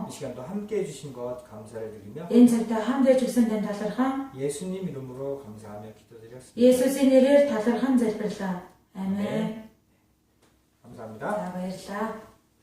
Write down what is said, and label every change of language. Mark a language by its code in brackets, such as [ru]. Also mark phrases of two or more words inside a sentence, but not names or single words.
[ko] 이 시간도 함께 해주신 것 감사를 드리며 [mn] Энэ цагтаа хамт байж өгсөн тань талархан [ko] 예수님 이름으로 감사하며 기도드렸습니다. [mn] Есүсийн нэрээр талархан залбирлаа. Амен. [ko] 감사합니다. [mn] За баярлалаа.